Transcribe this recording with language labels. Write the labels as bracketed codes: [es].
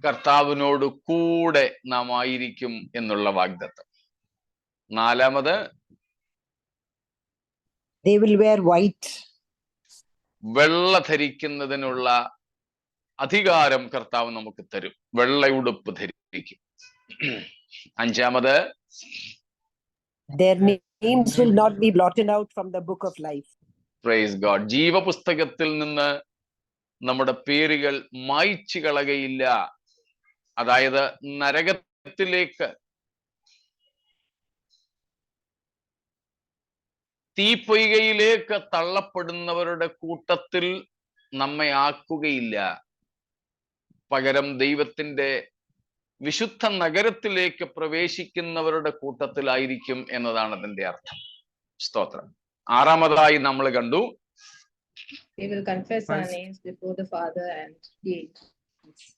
[ml] കർത്താവിനോട് കൂടെ നാം ആയിരിക്കും എന്നുള്ള വാഗ്ദത്തം. നാലാമത്, [en] They will wear white. [ml] വെള്ള ധരിക്കുന്നതിനുള്ള അധികാരം കർത്താവ് നമുക്ക് തരും. വെള്ളയുടുപ്പ് ധരിക്കും. അഞ്ചാമത്, [en] Their names will not be blotted out from the book of life. [ml] Praise God, ജീവപുസ്തകത്തിൽ നിന്ന് നമ്മുടെ പേരുകൾ മായ്ച്ചു കളകയില്ല. അതായത് നരകത്തിലേക്ക്, തീപ്പൊയ്കയിലേക്ക് തള്ളപ്പെടുന്നവരുടെ കൂട്ടത്തിൽ നമ്മെ ആക്കുകയില്ല. പകരം ദൈവത്തിന്റെ വിശുദ്ധ നഗരത്തിലേക്ക് പ്രവേശിക്കുന്നവരുടെ കൂട്ടത്തിലായിരിക്കും എന്നതാണ് അതിന്റെ അർത്ഥം. സ്തോത്രം. ആറാമതായി നമ്മൾ കണ്ടു, [en] We will confess our names before the Father and the angels.